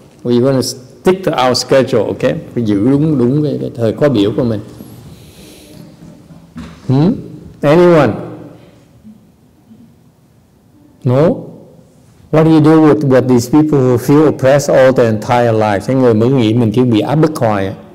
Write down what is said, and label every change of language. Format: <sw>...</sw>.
<en>We're going to stick to our schedule, okay?</en> <vi>Phải giữ đúng cái thời khóa biểu của mình.</vi> <en>Anyone? No? What do you do with these people who feel oppressed all their entire lives?</en> <vi>Cái người mới nghĩ mình chỉ bị áp bức hoài.</vi>